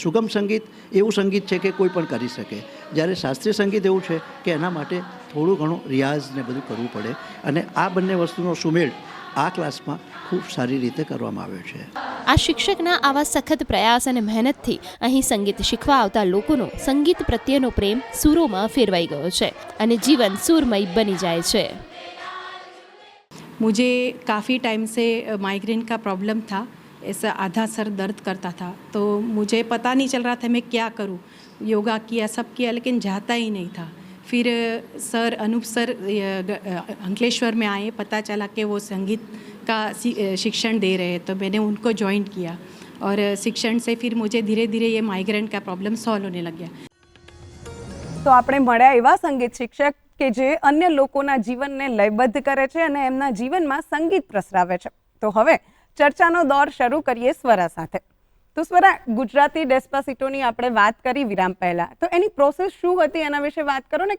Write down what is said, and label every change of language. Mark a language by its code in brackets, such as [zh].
[gu] સુગમ સંગીત એવું સંગીત છે કે કોઈ પણ કરી શકે, જ્યારે શાસ્ત્રીય સંગીત એવું છે કે એના માટે થોડું ઘણું રિયાઝ ને બધું કરવું પડે, અને આ બંને વસ્તુનો સુમેળ આ ક્લાસમાં ખૂબ સારી રીતે કરવામાં આવ્યો છે. આ શિક્ષકના આવા સખત પ્રયાસ અને મહેનતથી અહીં સંગીત શીખવા આવતા લોકોનો સંગીત પ્રત્યેનો પ્રેમ સૂરોમાં ફેરવાઈ ગયો છે અને જીવન સુરમય બની જાય છે. [hi] मुझे काफ़ी टाइम से माइग्रेन का प्रॉब्लम था, ऐसा आधा सर दर्द करता था, तो मुझे पता नहीं चल रहा था मैं क्या करूं. योगा किया, सब किया, लेकिन जाता ही नहीं था. फिर सर अनूप सर अंकलेश्वर में आए, पता चला कि वो संगीत का शिक्षण दे रहे हैं, तो मैंने उनको ज्वाइन किया और शिक्षण से फिर मुझे धीरे धीरे ये माइग्रेन का प्रॉब्लम सॉल्व होने लग गया. [gu] તો આપણે મળ્યા એવા સંગીત શિક્ષક કે જે અન્ય લોકોના જીવનને લયબદ્ધ કરે છે અને એમના જીવનમાં સંગીત પ્રસરાવે છે. તો હવે ચર્ચાનો દોર શરૂ કરીએ સ્વરા સાથે. તો સ્વરા, ગુજરાતી ડેસ્પાસિટોની આપણે વાત કરી વિરામ પહેલા, તો એની પ્રોસેસ શું હતી એના વિશે વાત કરો ને.